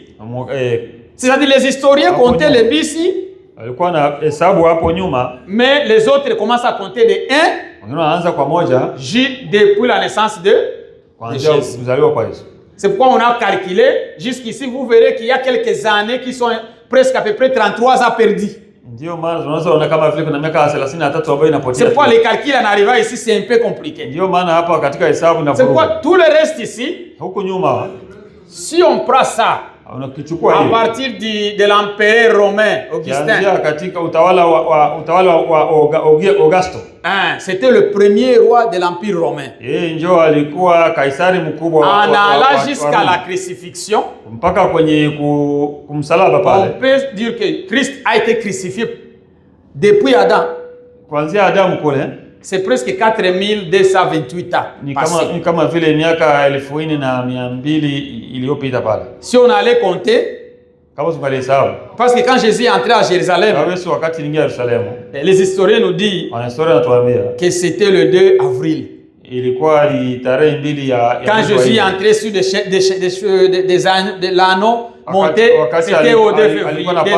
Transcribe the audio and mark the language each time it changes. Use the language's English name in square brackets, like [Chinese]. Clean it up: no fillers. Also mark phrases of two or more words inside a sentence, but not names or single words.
[French] C'est-à-dire les historiens comptaient les BC, mais les autres commencent à compter de 1 depuis la naissance de Jésus. C'est pourquoi on a calculé jusqu'ici, vous verrez qu'il y a quelques années qui sont presque à peu près 33 ans perdus. [Swahili] Ndio maana tunaweza kuona kama vile kuna miaka 33 ambayo inapotea. [French] C'est pourquoi les calculs en arrivant ici c'est un peu compliqué. [Swahili] Ndio maana hapa katika hesabu na [French] C'est pourquoi tout le reste ici, [Swahili] huko nyuma [French] si on prend ça [Swahili] unakichukua [French] à [Swahili] hiyo [French] partir de l'empereur romain Augustin, [Swahili] katika utawala wa Augusto. [French] C'était le premier roi de l'empire romain. [Swahili] Yeye ndio alikuwa kaisari mkubwa [French] en allant jusqu'à la crucifixion. [Swahili] Mpaka kwenye kumsalaba pale. [French] On peut dire que Christ a été crucifié depuis Adam. [Swahili] Kuanzia Adamu kule. [French] C'est presque 4228 ans. [Swahili] Ni kama vile miaka 1200 iliyopita pale. [French] Si on allait compter, parce que quand Jésus est entré à Jérusalem, les historiens nous disent que c'était le 2 avril. Quand Jésus est entré sur de l'anneau monté, c'était au 2 février.